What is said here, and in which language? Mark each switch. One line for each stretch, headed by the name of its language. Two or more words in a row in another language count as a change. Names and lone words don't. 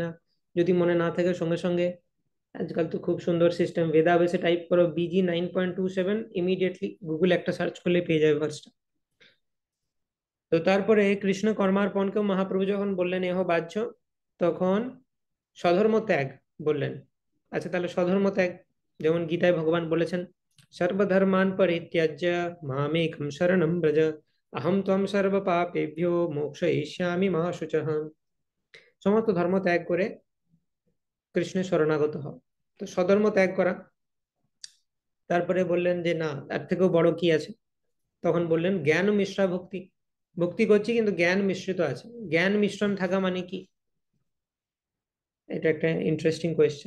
Bangla: যদি মনে না থাকে সঙ্গে সঙ্গে, আজকাল তো খুব সুন্দর সিস্টেম, বেদাবেসে টাইপ করো BG 9.27, ইমিডিয়েটলি গুগল একটা সার্চ করলে পেয়ে যাবে ভার্সটা। তো তারপরে কৃষ্ণ কর্মার্পণকেও মহাপ্রভু যখন বললেন এহ বাহ্য, তখন স্বধর্ম ত্যাগ বললেন। আচ্ছা, তাহলে স্বধর্ম ত্যাগ যেমন গীতায় ভগবান বলেছেন,
Sanskrit: সর্বধর্মান পরিত্যাজ্য মামেকম শরণম ব্রজ অহম ত্বম সর্ব পাপেভ্যো মোক্ষয়িষ্যামি মা শুচঃ।
Bangla: সমস্ত ধর্ম ত্যাগ করে কৃষ্ণের শরণাগত হও। তো স্বধর্ম ত্যাগ করা। তারপরে বললেন যে না, তার থেকেও বড় কি আছে। তখন বললেন জ্ঞান মিশ্রা ভক্তি। ভক্তি করছি কিন্তু জ্ঞান মিশ্রিত আছে। জ্ঞান মিশ্রণ থাকা মানে কি? এটা একটা
English: interesting question.